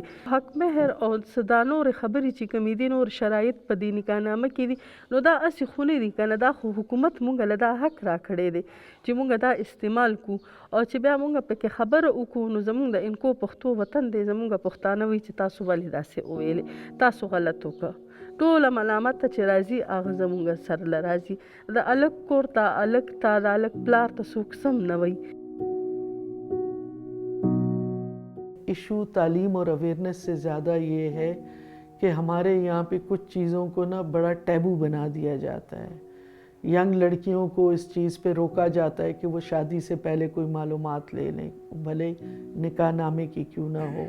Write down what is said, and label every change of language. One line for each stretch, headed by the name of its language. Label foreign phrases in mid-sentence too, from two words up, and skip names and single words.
Pashto: حق مهر او څه دا نورې خبرې چې کومې دي نور شرایط په دې نکاحنامه کې دي نو دا هسې خو نه دي که نه دا خو حکومت مونږ له دا حق راکړی دی چې مونږ دا استعمال کړو او چې بیا مونږ پکې خبره وکړو نو زمونږ د انکو پښتو وطن دی زمونږ پښتانه وایي چې تاسو ولې داسې وویلې تاسو غلط وکړه ټوله ملامت ته چې راځي هغه زمونږ سر له راځي د الک کور ته الک ته د الک پلار ته څوک سم نه وایي.
Urdu: ایشو تعلیم اور اویئرنیس سے زیادہ یہ ہے کہ ہمارے یہاں پہ کچھ چیزوں کو نا بڑا ٹیبو بنا دیا جاتا ہے. ینگ لڑکیوں کو اس چیز پہ روکا جاتا ہے کہ وہ شادی سے پہلے کوئی معلومات لے لیں بھلے نکاح نامے کی کیوں نہ ہو.